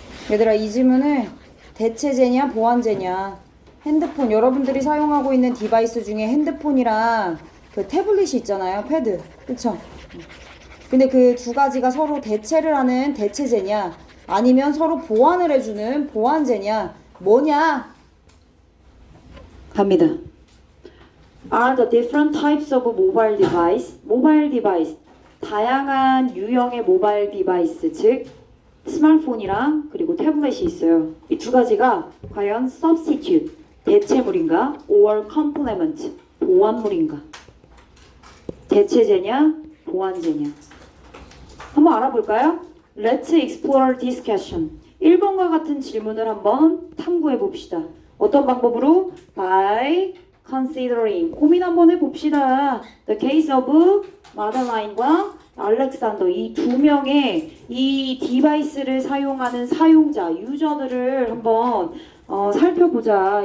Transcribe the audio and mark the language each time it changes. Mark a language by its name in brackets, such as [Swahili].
[Korean] 얘들아, 이 질문을 대체제냐 보완제냐, 핸드폰 여러분들이 사용하고 있는 디바이스 중에 핸드폰이랑 그 태블릿이 있잖아요. 패드. 그쵸? 근데 그 두 가지가 서로 대체를 하는 대체제냐 아니면 서로 보완을 해주는 보완제냐 뭐냐? 갑니다. [English] Are the different types of mobile device? [Korean] 모바일 디바이스. 다양한 유형의 모바일 디바이스, 즉 스마트폰이랑 그리고 태블릿이 있어요. 이 두 가지가 과연 substitute, 대체물인가? [English] or complement, 보완물인가? [Korean] 대체제냐? 보완제냐? 한번 알아볼까요? [English] Let's explore this question. [Korean] 1번과 같은 질문을 한번 탐구해 봅시다. 어떤 방법으로? [English] By considering. [Korean] 고민 한번 해봅시다. [English] The case of [Korean] 마델라인과 알렉산더, 이 두 명의 이 디바이스를 사용하는 사용자, 유저들을 한번 살펴보자.